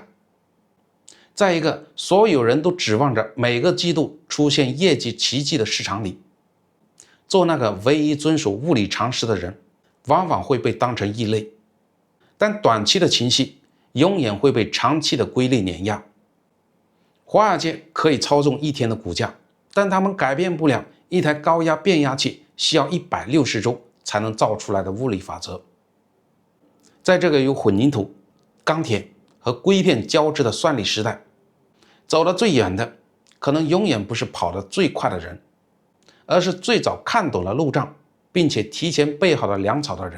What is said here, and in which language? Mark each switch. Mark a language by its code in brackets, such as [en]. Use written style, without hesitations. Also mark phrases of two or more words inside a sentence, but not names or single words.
[zh] 在一個所有人都指望着每個季度出現業績奇蹟的市場裡，做那個唯一遵守物理常識的人，往往會被當成異類。但短期的情緒永遠會被長期的規律碾壓。華爾街可以操縱一天的股價，但他們改變不了一台高壓变壓器需要160周才能造出來的物理法則。在这個有混凝土、鋼鐵和硅片交織的算力時代，走得最遠的可能永遠不是跑得最快的人， 而是最早看懂了路障，并且提前備好了粮草的人。